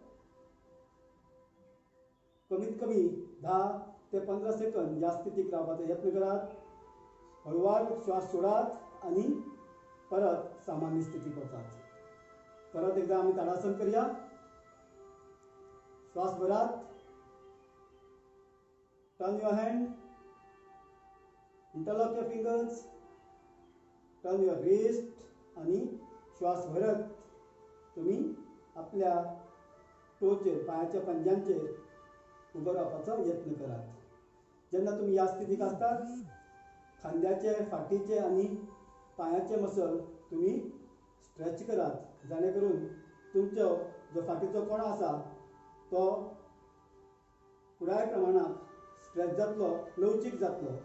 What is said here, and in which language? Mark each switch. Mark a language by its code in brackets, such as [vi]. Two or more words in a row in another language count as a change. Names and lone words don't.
[kok] कमीत कमी 10 ते 15 सेकंद ह्या स्थितीक रावपाचो यत्न करात. हळुवार श्वास सोडात आणि परत सामान्य स्थितीक वचात. परत एकदा आमी ताडासन करया. श्वास भरात, [en] turn your hand, interlock your fingers, turn your wrist [kok] आणि श्वास भरत तुम्ही आपल्या टोचेर पायाच्या पंज्यांचेर उबो रावपाचो यत्न करात. जेन्ना तुम्ही ह्या स्थितीक आसतात खांद्याचे, फाटीचे आणि पायाचे मसल तुम्ही स्ट्रेच करात जाणे करून तुमचो जो फाटीचो कोणो आसा तो पुराय प्रमाणात स्ट्रेच जातलो, लवचीक जातलो.